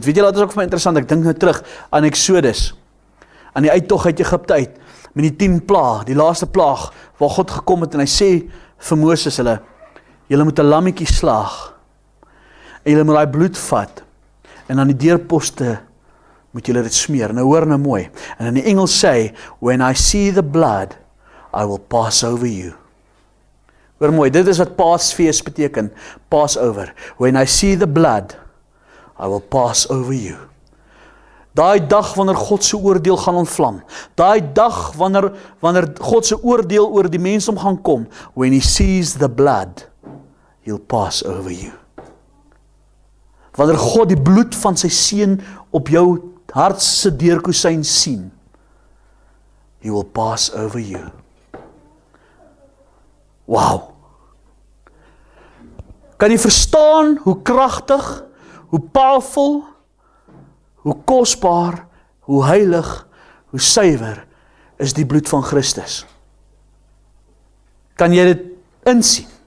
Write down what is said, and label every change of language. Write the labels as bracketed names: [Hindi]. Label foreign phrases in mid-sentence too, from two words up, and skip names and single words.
[Afrikaans] Weet julle, dit is ook vir my interessant, ek dink nou terug aan Exodus, aan die uittog uit Egipte uit, met die 10 plaag, die laaste plaag, waar God gekom het en hy sê vir Moses hulle, julle moet 'n lammetjie slaag, en julle moet daai bloed vat, en aan die deurposte moet julle dit smeer. Nou hoor nou mooi, en in die Engels sê, [English] when I see the blood, I will pass over you. [Afrikaans] Hoor mooi, dit is wat Paasfees beteken, Passover. [English] When I see the blood, I will pass over you. [Afrikaans] Daai dag wanneer God se oordeel gaan ontvlam, daai dag wanneer God se oordeel oor die mensdom gaan kom, [English] when he sees the blood, he'll pass over you. [Afrikaans] Wanneer God die bloed van sy seun op jou hart se deurkusyn sien, [English] he will pass over you. [Afrikaans] Wow. Kan jy verstaan hoe kragtig, hoe powerful, hoe kosbaar, hoe heilig, hoe suiwer is die bloed van Christus? Kan jy dit insien?